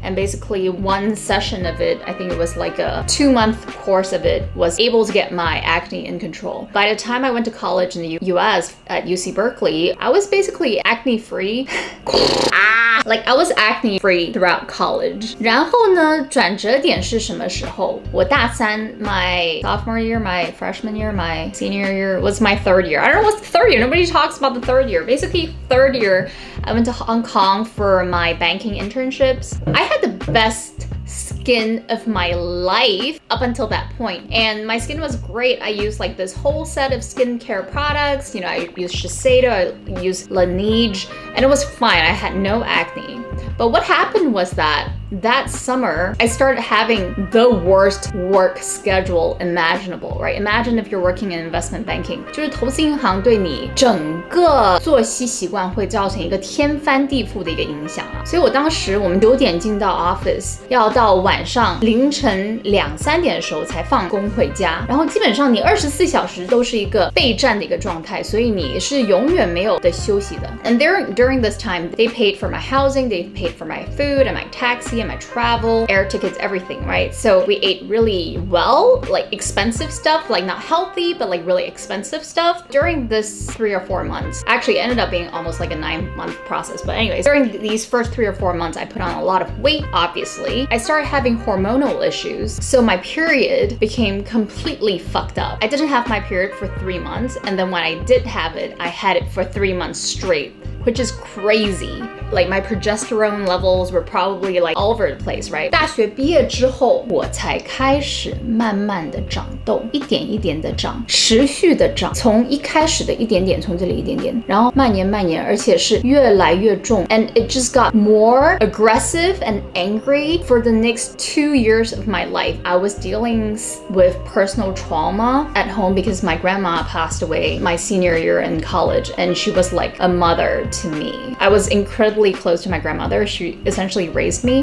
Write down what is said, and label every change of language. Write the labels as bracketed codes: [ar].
[en] And basically one session of it, I think it was like a 2-month course of it, was able to get my acne in control. By the time I went to college in the US at UC Berekley, I was basically acne free. Like I was acne free throughout college. [zh] 然后呢，转折点是什么时候？我大三 [en] my sophomore year, my freshman year, my senior year was my third year. I don't know what's the third year. Nobody talks about the third year. Basically, third year, I went to Hong Kong for my banking internships. I had the best skin of my life up until that point, and my skin was great. I used like this whole set of skincare products. You know, I used Shiseido, I used Laneige, and it was fine. I had no acne. But what happened was that summer, I started having the worst work schedule imaginable, right? Imagine if you're working in investment banking. [zh] 就是投资银行对你整个作息习惯会造成一个天翻地覆的一个影响啊。所以我当时我们9点进到 office， 要到晚上凌晨2、3点的时候才放工回家，然后基本上你24小时都是一个备战的一个状态，所以你是永远没有的休息的。 [en] And during this time, they paid for my housing, they paid for my food and my taxi and my travel, air tickets, everything, right? So we ate really well, like expensive stuff, like not healthy, but like really expensive stuff. During this 3 or 4 months, actually it ended up being almost like a 9-month process. But anyways, during these first 3 or 4 months, I put on a lot of weight, obviously. I started having hormonal issues. So my period became completely fucked up. I didn't have my period for 3 months. And then when I did have it, I had it for 3 months straight, which is crazy. Like my progesterone levels were probably like all over the place, right? [zh] 大学毕业之后，我才开始慢慢的长痘，一点一点的长，持续的长，从一开始的一点点，从这里一点点，然后蔓延，而且是越来越重。 [en] And it just got more aggressive and angry for the next 2 years of my life. I was dealing with personal trauma at home because my grandma passed away my senior year in college, and she was like a mother to me. I was incredibly close to my grandmother. She essentially raised me.